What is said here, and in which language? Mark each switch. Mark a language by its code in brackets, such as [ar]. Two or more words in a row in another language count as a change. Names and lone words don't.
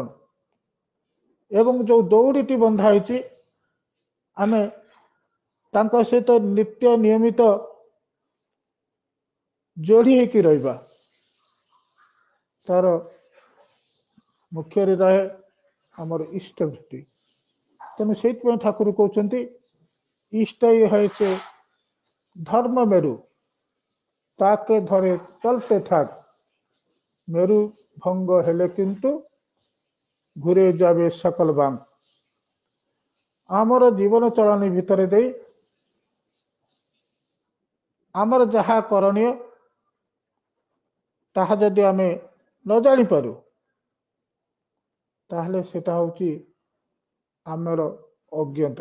[or] ଏବଂ ଯେଉଁ ଦୌଡ଼ିଟି ବନ୍ଧା ହେଇଛି ଆମେ ତାଙ୍କ ସହିତ ନିତ୍ୟ ନିୟମିତ ଯୋଡ଼ି ହେଇକି ରହିବା। ତାର ମୁଖ୍ୟରେ ରହେ ଆମର ଇଷ୍ଟ ଭକ୍ତି। ତେଣୁ ସେଇଥିପାଇଁ ଠାକୁର କହୁଛନ୍ତି, ଇଷ୍ଟ [bn] হয়েছে ধর্ম মেরু, তাকে ধরে চলতে থাক, মেরু ভঙ্গ হেলে কিন্তু ঘুরে যাবে সকল বাং। [or] ଆମର ଜୀବନ ଚଳଣି ଭିତରେ ଦେଇ ଆମର ଯାହା କରଣୀୟ ତାହା ଯଦି ଆମେ ନ ଜାଣିପାରୁ ତାହେଲେ ସେଟା ହେଉଛି ଆମର ଅଜ୍ଞତା।